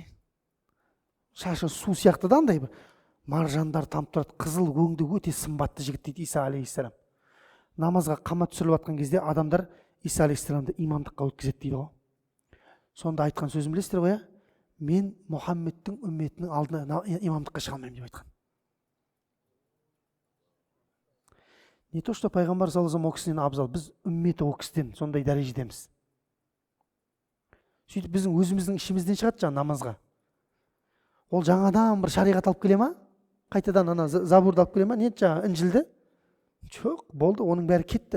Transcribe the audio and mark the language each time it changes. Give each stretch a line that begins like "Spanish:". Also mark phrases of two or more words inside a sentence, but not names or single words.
Kazakh: Шашы су сияқты да андай бір маржандар тамып тұрады. Қызыл өңді өте сымбатты жігіт дейді Иса алейхиссалам. Намазға қамат түсіріліп жатқан кезде адамдар Иса алейхиссаламды имамдыққа өткізеді дейді ғой. Сонда айтқан сөзін білесіздер ғой, мен Мұхаммедтің үмметінің алдына имамдыққа шыға алмаймын деп айтқан.
Russian: Не то, что
Kazakh: пайғамбар
Arabic: صلى الله عليه وسلم
Kazakh: о кісіден абзал, біз үмметі о кісіден сондай дәрежедеміз. Сөйтіп біздің өзіміздің ішімізден шығады жаңа намазға. Ол жаңадан бір шариғат алып келе ма? Қайтадан ана забурды алып келе ма? Не жаңа інжілді? Жоқ, болды, оның бәрі кетті.